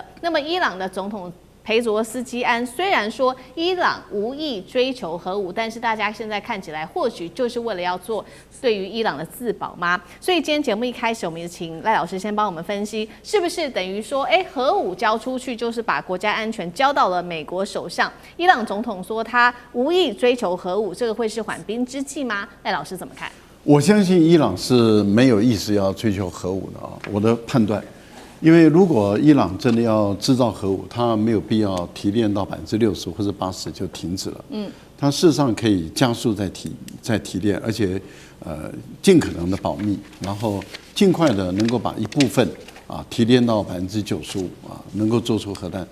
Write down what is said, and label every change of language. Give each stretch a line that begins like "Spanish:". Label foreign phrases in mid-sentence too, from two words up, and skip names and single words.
Chinese: 那麼伊朗的總統裴佐斯基安雖然說伊朗無意追求核武，但是大家現在看起來或許就是為了要做對於伊朗的自保嗎？所以今天節目一開始，我們就請賴老師先幫我們分析，是不是等於說，核武交出去就是把國家安全交到了美國手上？伊朗總統說他無意追求核武，這個會是緩兵之計嗎？賴老師怎麼看？我相信伊朗是沒有意思要追求核武的啊，我的判斷。因為如果伊朗真的要製造核武，它沒有必要提煉到60%或者80%就停止了。它事實上可以加速再提煉，而且盡可能的保密，然後盡快的能夠把一部分提煉到95%能夠做出核彈。